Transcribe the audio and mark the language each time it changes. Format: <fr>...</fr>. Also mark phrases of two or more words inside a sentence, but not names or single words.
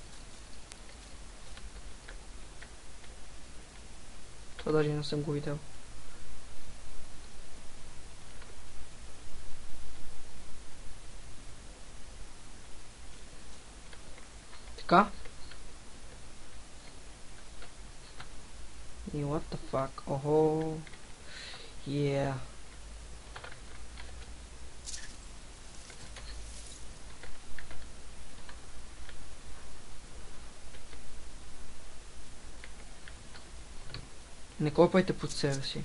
<bg>Това даже не съм го видял. Така.</bg> <en>И what the fuck?</en> <bg>Охо. Yeah. Не копайте под себе си.</bg>